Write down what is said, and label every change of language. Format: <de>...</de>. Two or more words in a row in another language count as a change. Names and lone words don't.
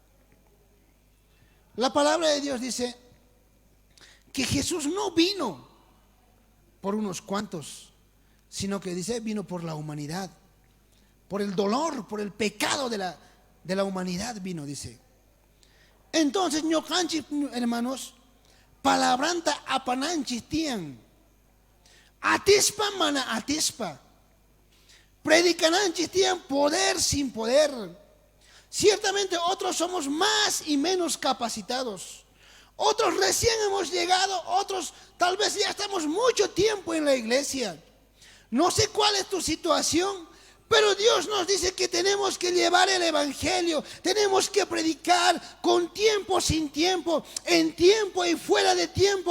<es>La palabra de Dios dice que Jesús no vino por unos cuantos, sino que dice vino por la humanidad, por el dolor, por el pecado de la humanidad vino, dice. Entonces,</es> <qu>ñocanchi, hermanos, palabranta apananchi tian, atispa mana atispa, predicananchi tian</qu> <es>poder sin poder. Ciertamente otros somos más y menos capacitados. Otros recién hemos llegado, otros tal vez ya estamos mucho tiempo en la iglesia. No sé cuál es tu situación, pero Dios nos dice que tenemos que llevar el evangelio, tenemos que predicar con tiempo, sin tiempo, en tiempo y fuera de tiempo.</es>